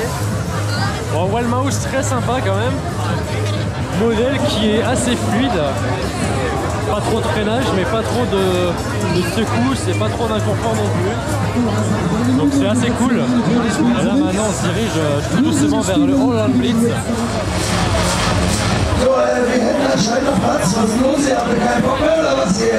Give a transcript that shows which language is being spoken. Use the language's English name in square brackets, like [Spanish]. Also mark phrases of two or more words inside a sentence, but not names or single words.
[French] Bon, Walmaus très sympa quand même. Modèle qui est assez fluide. Pas trop de freinage, mais pas trop de secousses et pas trop d'inconfort non plus. Donc c'est assez cool. Et là maintenant on se dirige tout doucement vers le Holland Blitz. [German] So, wir hätten anscheinend noch Platz. Was ist los? Ihr habt keinen Bock mehr oder was hier?